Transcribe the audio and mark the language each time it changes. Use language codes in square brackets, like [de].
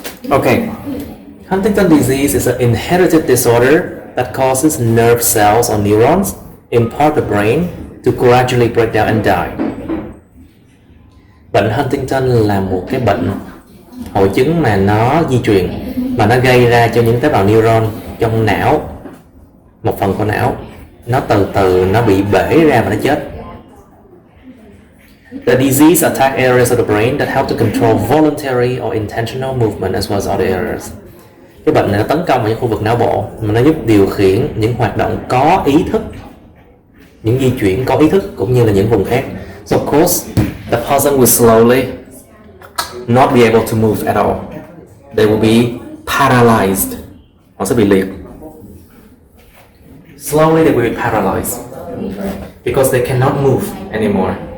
[en] Okay, Huntington disease is an inherited disorder that causes nerve cells or neurons in part of the brain to gradually break down and die. [vi] Bệnh Huntington là một cái bệnh hội chứng mà nó di truyền, mà nó gây ra cho những tế bào neuron trong não, một phần của não, nó từ từ nó bị bể ra và nó chết. [en] The disease attack areas of the brain that help to control voluntary or intentional movement as well as other areas. [vi] Cái bệnh này nó tấn công vào những khu vực não bộ mà nó giúp điều khiển những hoạt động có ý thức, những di chuyển có ý thức cũng như là những vùng khác. [en] So of course, the person will slowly not be able to move at all. They will be paralyzed. [vi] Họ sẽ bị liệt. [en] Slowly they will be paralyzed because they cannot move anymore.